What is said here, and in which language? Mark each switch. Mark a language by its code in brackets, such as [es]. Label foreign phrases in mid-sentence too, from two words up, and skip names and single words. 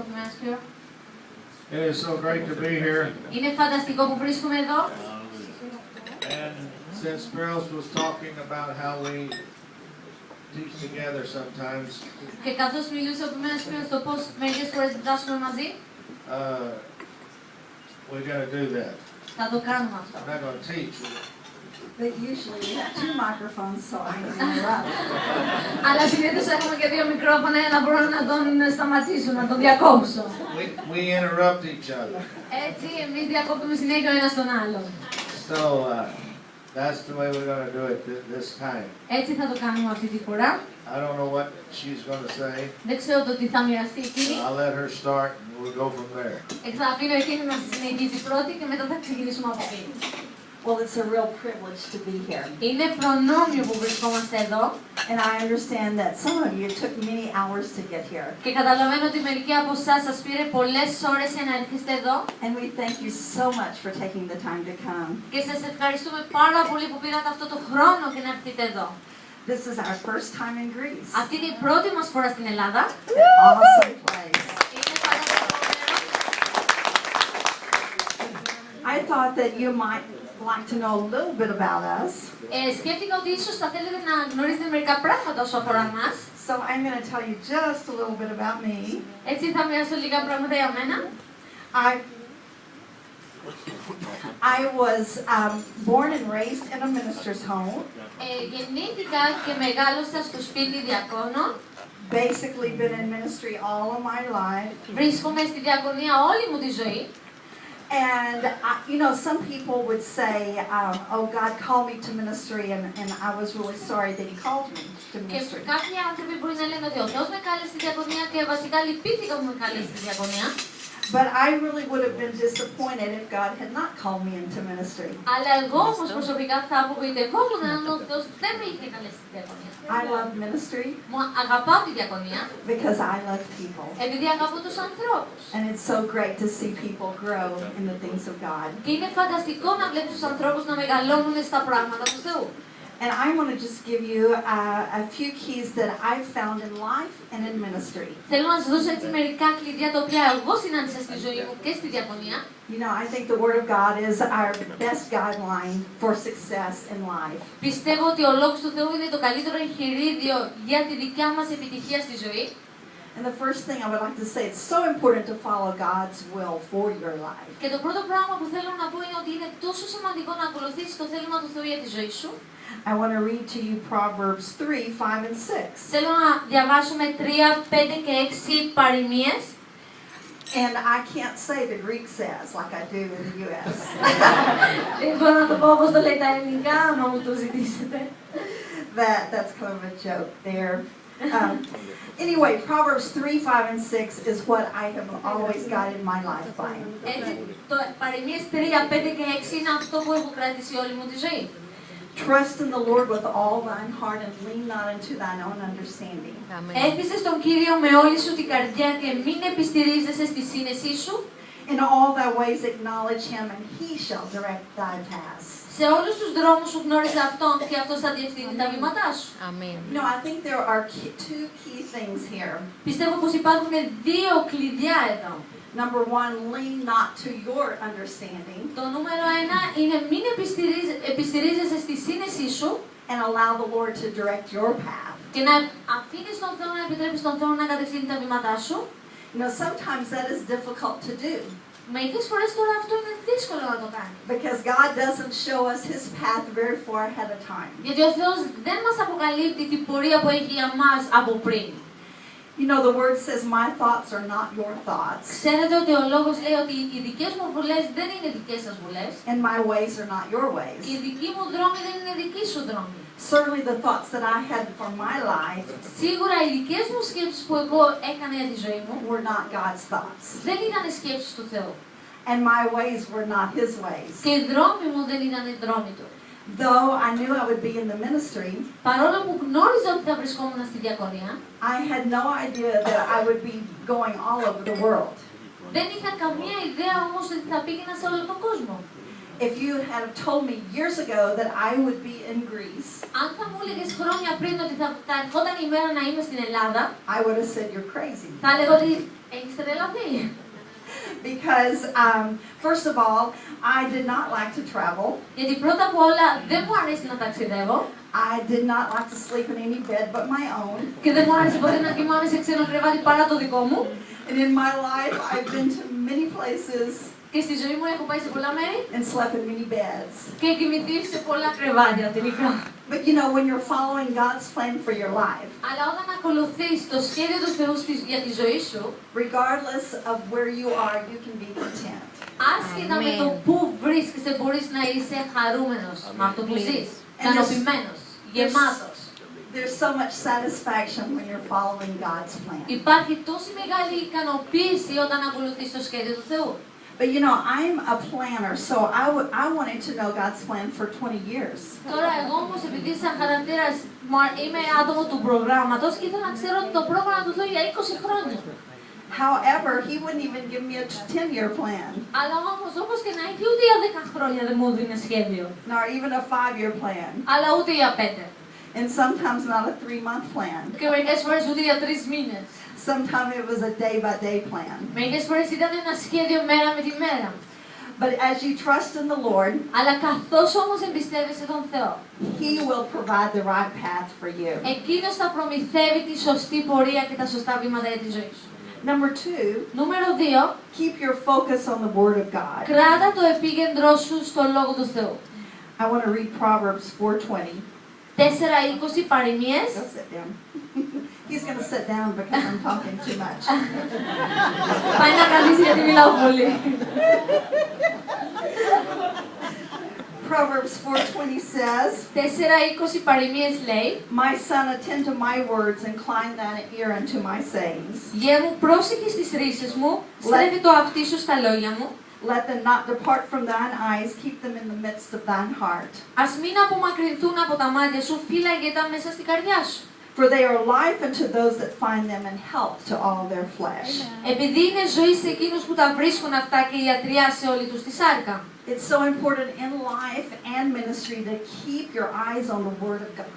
[el] γυμνάσιο. [en] It is so great to be here. [el] Είναι φανταστικό που βρίσκομαι εδώ. [en] And since Spiros was talking about how we teach together sometimes, [el] Και καθώς μιλούσε ο Πημένος στο πώς μερικές φορές διδάσκουμε μαζί, [en] we're going to do that. [el] θα το κάνουμε αυτό. [en] We're not going to teach. But usually we have 2 microphones, so I can interrupt. [el] Αλλά συνήθως έχουμε και 2 μικρόφωνα για να μπορώ να τον σταματήσω, να τον διακόψω. [en] We interrupt each other. [el] Έτσι, εμείς διακόπτουμε συνέχεια ο ένας τον άλλον. [en] So that's the way we're going to do it this time. [el] Έτσι θα το κάνουμε αυτή τη φορά. [en] I don't know what she's going to say. [el] Δεν ξέρω το τι θα μοιραστεί εκείνη. [en] I'll let her start and we'll go from there. [el] Θα αφήνω εκείνη να συνεχίσει πρώτη και μετά θα ξεκινήσουμε από εκεί. [en] Well, it's a real privilege to be here. [el] Είναι προνόμιο που βρισκόμαστε εδώ. [en] And I understand that some of you took many hours to get here. [el] Και καταλαβαίνω ότι μερικοί από εσάς σας πήρε πολλές ώρες για να έρχεστε εδώ. [en] And we thank you so much for taking the time to come. [el] Και σας ευχαριστούμε πάρα πολύ που πήρατε αυτό το χρόνο και να έρθετε εδώ. [en] This is our first time in Greece. [el] Αυτή είναι η πρώτη μας φορά στην Ελλάδα. [en] An awesome place. [el] Είναι φανταστικό. [en] I thought that you might like to know a little bit about us. [el] Σκέφτηκα ότι ίσως θα θέλετε να γνωρίζετε μερικά πράγματα όσο αφορά μας. [en] So I'm going to tell you just a little bit about me. [el] Έτσι θα μοιράσω λίγα πράγματα για μένα. [en] I was born and raised in a minister's home. [el] Γεννήθηκα και μεγάλωσα στο σπίτι διακόνων. [en] Basically been in ministry all of my life. [el] Βρίσκομαι στη διακονία όλη μου τη ζωή. [en] And you know, some people would say, "Oh, God called me to ministry," and I was really sorry that He called me to ministry. [el] Και κάποιοι άνθρωποι μπορεί να λένε ότι ο Θεός με κάλεσε στη διακονία και βασικά λυπήθηκα που με κάλεσε στη διακονία. [en] But I really would have been disappointed if God had not called me into ministry. [el] Αλλά εγώ όμως προσωπικά θα απογοητευόμουν αν ο Θεός δεν με είχε καλέσει στη διακονία. [en] I love ministry [el] Μου αγαπάω τη διακονία [en] because I love people. [el] επειδή αγαπώ τους ανθρώπους. [en] And it's so great to see people grow in the things of God. [el] Και είναι φανταστικό να βλέπεις τους ανθρώπους να μεγαλώνουν στα πράγματα του Θεού. [en] And I want to just give you a few keys that I've found in life and in ministry. [el] Θέλω να σας δώσω έτσι μερικά κλειδιά τα οποία εγώ συνάντησα στη ζωή μου και στη διακονία. [en] You know, I think the Word of God is our best guideline for success in life. [el] Πιστεύω ότι ο Λόγος του Θεού είναι το καλύτερο εγχειρίδιο για τη δικιά μας επιτυχία στη ζωή. [en] And the first thing I would like to say, it's so important to follow God's will for your life. [el] Και το πρώτο πράγμα που θέλω να πω είναι ότι είναι τόσο σημαντικό να ακολουθήσεις το θέλημα του Θεού για τη ζωή σου. [en] I want to read to you Proverbs 3, 5, and 6. [el] Θέλω να διαβάσουμε 3, 5 και 6 παροιμίες. [en] And I can't say the Greek says like I do in the U.S. [el] Δεν μπορώ να το πω όπως το λέει τα ελληνικά, αν μου το ζητήσετε. [en] That's kind of a joke there. Anyway, Proverbs 3, 5, and 6 is what I have always guided my life by. [el] Έτσι, παροιμίες 3, 5 και 6 είναι αυτό που έχω κρατήσει όλη μου τη ζωή. [en] Trust in the Lord with all thine heart and lean not into thine own understanding. [el] Έλπιζε στον Κύριο με όλη σου την καρδιά και μην επιστηρίζεσαι στη σύνεσή σου. [en] In all thy ways acknowledge him and he shall direct thy paths. [el] Σε όλους τους δρόμους σου γνώριζε Αυτόν και Αυτός θα διευθύνει τα βήματά σου. Αμήν. [en] You know, I think there are two key things here. [el] Πιστεύω πως υπάρχουν 2 κλειδιά εδώ. [en] Number 1, lean not to your understanding. [el] Το νούμερο 1 είναι μην επιστηρίζεσαι στη σύνεσή σου [en] and allow the Lord to direct your path. [el] και να αφήνεις τον Θεό, να επιτρέπεις τον Θεό να κατευθύνει τα βήματά σου. [en] You know, sometimes that is difficult to do. [el] Μερικές φορές τώρα αυτό είναι δύσκολο να το κάνει. [en] Because God doesn't show us His path very far ahead of time. [el] Γιατί ο Θεός δεν μας αποκαλύπτει την πορεία που έχει για μας από πριν. [en] You know, the word says, "My thoughts are not your thoughts." [el] Ξέρετε ότι ο Λόγος λέει ότι οι δικές μου βουλές δεν είναι δικές σας βουλές. [en] And my ways are not your ways. [el] Και οι δικοί μου δρόμοι δεν είναι δικοί σου δρόμοι. [en] Certainly the thoughts that I had for my life [el] Σίγουρα οι δικές μου σκέψεις που εγώ έκανα για τη ζωή μου [en] were not God's thoughts. [el] δεν ήταν οι σκέψεις του Θεού. [en] And my ways were not His ways. [el] Και οι δρόμοι μου δεν ήταν οι δρόμοι του. [en] Though I knew I would be in the ministry, [el] Παρόλο που γνώριζα ότι θα βρισκόμουν στη διακονία, [en] I had no idea that I would be going all over the world. [el] δεν είχα καμία ιδέα όμως ότι θα πήγαινα σε όλο τον κόσμο. [en] if you had told me years ago that I would be in Greece, [el] Αν θα μου έλεγες χρόνια πριν ότι θα ερχόταν η μέρα να είμαι στην Ελλάδα, [en] I would have said you're crazy. [el] θα έλεγα ότι έχεις τρελαθεί. [en] Because, first of all, I did not like to travel. [el] Γιατί πρώτα απ' όλα δεν μου αρέσει να ταξιδεύω [en] I did not like to sleep in any bed but my own. [el] και δεν μου άρεσε ποτέ να κοιμάμαι σε ξένο κρεβάτι παρά το δικό μου. [en] And in my life, I've been to many places [el] Και στη ζωή μου έχω πάει σε πολλά μέρη [en] and slept in many beds. [el] και κοιμηθεί σε πολλά κρεβάτια τελικά. [en] But you know, when you're following God's plan for your life, [el] Αλλά όταν ακολουθείς το σχέδιο του Θεού για τη ζωή σου, [en] regardless of where you are, you can be content. [el] άσχετα με το πού βρίσκεσαι, μπορείς να είσαι χαρούμενος με αυτό που ζεις, ικανοποιημένος, γεμάτος. [en] There's so much satisfaction when you're following God's plan. [el] Υπάρχει τόση μεγάλη ικανοποίηση όταν ακολουθείς το σχέδιο του Θεού. [en] But you know, I'm a planner, so I wanted to know God's plan for 20 years. [el] Τώρα εγώ όμως επειδή σαν χαρακτήρας είμαι άτομο του προγράμματος και ήθελα να ξέρω το πρόγραμμα του Θεού για 20 χρόνια. [en] However, He wouldn't even give me a 10-year plan, [el] Αλλά όμως όπως και να έχει ούτε για 10 χρόνια δεν μου δίνει σχέδιο. [en] nor even a 5-year plan, [el] Αλλά ούτε για 5. [en] and sometimes not a 3-month plan. [el] Και μερικές φορές ούτε για 3 μήνες. [en] Sometimes it was a day-by-day plan. [el] Μερικές φορές ήταν ένα σχέδιο μέρα με τη μέρα. [en] But as you trust in the Lord, [el] Αλλά καθώς όμως εμπιστεύεσαι τον Θεό, [en] He will provide the right path for you. [el] Εκείνος θα προμηθεύει τη σωστή πορεία και τα σωστά βήματα για τη ζωή σου. [en] Number 2, [el] Νούμερο 2. [en] keep your focus on the Word of God. [el] Κράτα το επίκεντρό σου στο Λόγο του Θεού. [en] I want to read Proverbs 4:20. [el] 4:20 παροιμίες. [en] Go sit down. He's going to sit down because I'm talking too much. [el] Πάει να καθίσει γιατί μιλάω πολύ. [en] Proverbs 4:20 says, [el] 4:20 παροιμίες λέει: [en] "My son, attend to my words, incline thine ear unto my sayings. [el] Γε μου, πρόσεχε στις ρίσεις μου, στρέφει το αυτί σου στα λόγια μου. [en] Let them not depart from thine eyes, keep them in the midst of thine heart. [el] Ας μην απομακρυνθούν από τα μάτια σου, φύλαγε τα μέσα στην καρδιά σου. [en] For they are life unto those that find them, and health to all their flesh." [el] Επειδή είναι ζωή σε εκείνους που τα βρίσκουν αυτά και ιατριά σε όλη τους τη σάρκα. [en] It's so important in life and ministry to keep your eyes on the Word of God.